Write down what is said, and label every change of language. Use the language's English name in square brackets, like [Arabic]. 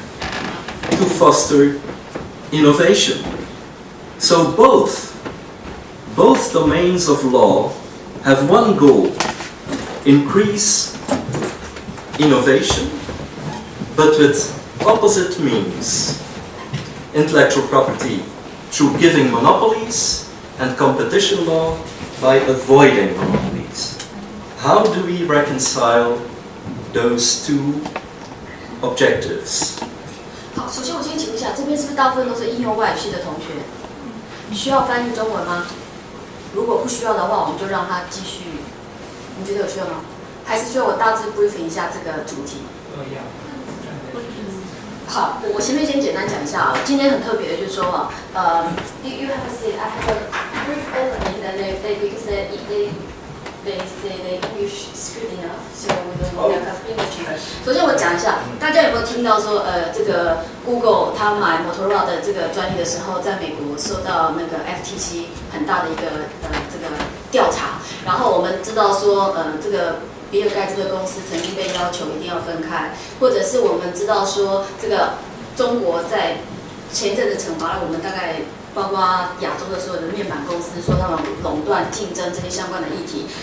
[English] to foster innovation. So both domains of law have one goal: increase innovation, but with opposite means. Intellectual property through giving monopolies, and competition law by avoiding monopolies. How do we reconcile those two objectives? [Chinese] 好，首先我先请问一下，这边是不是大部分都是应用外语系的同学？需要翻译中文吗？如果不需要的话，我们就让他继续。你觉得有需要吗？还是需要我大致 briefing 一下这个主题？好，我前面先简单讲一下啊。今天很特别的就是说啊， [English] you have said I have a brief opening that because they say the English is good enough, so we don't have English. [Chinese] 首先我讲一下，大家有没有听到说这个 Google 他买 Motorola 的这个专利的时候，在美国受到那个 FTC 很大的一个这个调查，然后我们知道说这个。比尔盖茨的公司曾经被要求一定要分开，或者是我们知道说，这个中国在前一阵子惩罚了我们大概包括亚洲的所有的面板公司，说他们垄断竞争这些相关的议题。